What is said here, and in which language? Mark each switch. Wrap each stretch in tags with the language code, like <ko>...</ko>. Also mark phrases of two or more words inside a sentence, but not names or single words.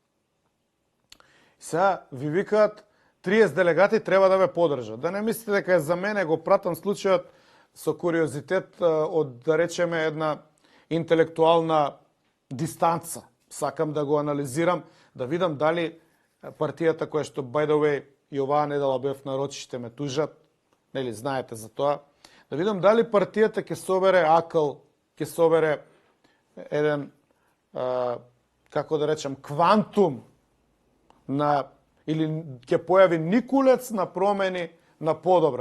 <mk>Сега ви викаат 30 делегати треба да ве подржат. Да не мислите дека е за мене, го пратам случајот со куриозитет од, да речеме, една интелектуална дистанца. Сакам да го анализирам, да видам дали партијата која што,</mk> <en>by the way,</en> <mk>и оваа недела бев на рочиште, ме тужат, нели знаете за тоа, да видам дали партијата ќе собере акл, ќе собере еден, како да речем, квантум или ќе појави никулец на промени на подобро.</mk>